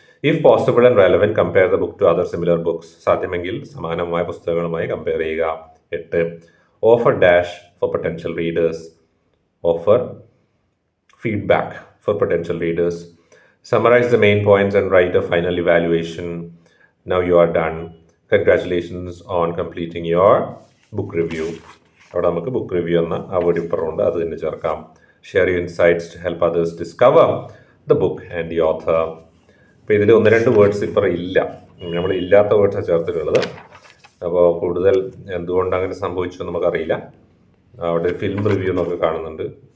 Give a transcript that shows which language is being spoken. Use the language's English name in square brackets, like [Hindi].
[English] If possible and relevant compare the book to other similar books. [Malayalam] സാധ്യമെങ്കിൽ സമാനമായ പുസ്തകങ്ങളുമായി compare ചെയ്യുക. [English] 8. Offer dash for potential readers. Offer feedback for potential readers. Summarize the main points and write a final evaluation. Now you are done. Congratulations on completing your book review. [Malayalam] അവിടെ നമുക്ക് book review എന്ന ആ word ഇപ്പറുണ്ട്, അത് തന്നെ ചേർക്കാം. [English] Share your insights to help others discover the book and the author. [Malayalam] അപ്പോൾ ഇതിൽ 1-2 words ഇപ്പം ഇല്ല, നമ്മൾ ഇല്ലാത്ത വേർഡ്സാണ് ചേർത്തിട്ടുള്ളത്. അപ്പോൾ കൂടുതൽ എന്തുകൊണ്ട് അങ്ങനെ സംഭവിച്ചു നമുക്കറിയില്ല. അവിടെ ഫിലിം റിവ്യൂ എന്നൊക്കെ കാണുന്നുണ്ട്.